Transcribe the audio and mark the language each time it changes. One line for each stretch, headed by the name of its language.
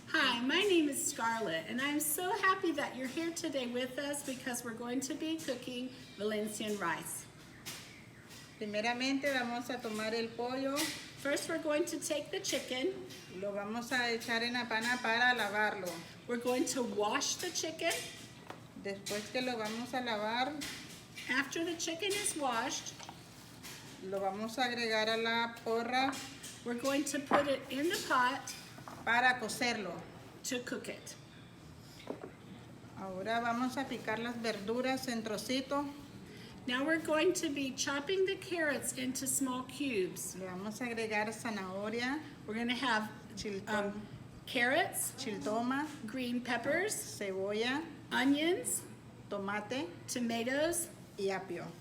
English: Hi, my name is Scarleth, and I'm so happy that you're here today with us because we're going to be cooking Valencian rice.
Spanish: Primeramente vamos a tomar el pollo.
English: First, we're going to take the chicken.
Spanish: Lo vamos a echar en la pana para lavarlo.
English: We're going to wash the chicken.
Spanish: Después que lo vamos a lavar,
English: After the chicken is washed,
Spanish: lo vamos a agregar a la porra
English: we're going to put it in the pot
Spanish: para cocerlo.
English: to cook it.
Spanish: Ahora vamos a picar las verduras en trocitos.
English: Now we're going to be chopping the carrots into small cubes.
Spanish: Le vamos a agregar zanahoria,
English: We're going to have
Spanish: chiltón,
English: carrots,
Spanish: chiltoma,
English: green peppers,
Spanish: cebolla,
English: onions,
Spanish: tomate
English: tomatoes,
Spanish: y apio.